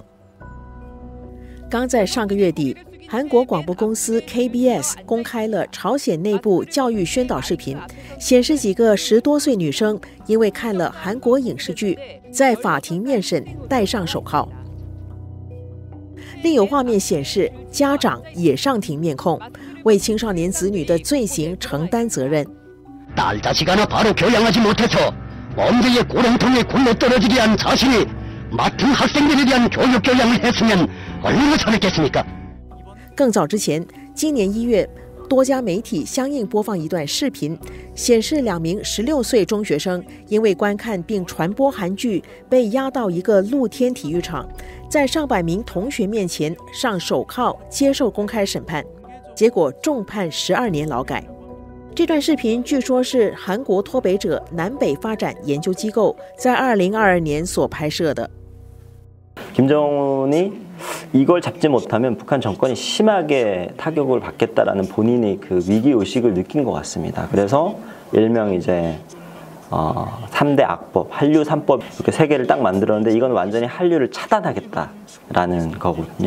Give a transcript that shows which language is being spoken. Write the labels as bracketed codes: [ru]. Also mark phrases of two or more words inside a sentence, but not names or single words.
[zh] 刚在上个月底，韩国广播公司 KBS 公开了朝鲜内部教育宣导视频，显示几个10多岁女生因为看了韩国影视剧，在法庭面审戴上手铐。另有画面显示家长也上庭面控，为青少年子女的罪行承担责任。 [ko] 딸 자식 하나 바로 교양하지 못해서 범죄의 구렁텅이에 굴러떨어지게 한 자신이 맡은 학생들에 대한 교육 교양을 했으면 얼마나 잘했겠습니까? [zh] 更早之前，今年1月，多家媒体相应播放一段视频，显示2名16岁中学生因为观看并传播韩剧，被押到一个露天体育场，在上百名同学面前上手铐接受公开审判，结果重判12年劳改。这段视频据说是韩国脱北者南北发展研究机构在2022年所拍摄的。 [ko] 김정은이 이걸 잡지 못하면 북한 정권이 심하게 타격을 받겠다라는 본인의 그 위기 의식을 느낀 것 같습니다. 그래서 일명 이제 3대 악법, 한류 3법 이렇게 3개를 딱 만들었는데 이건 완전히 한류를 차단하겠다라는 거거든요.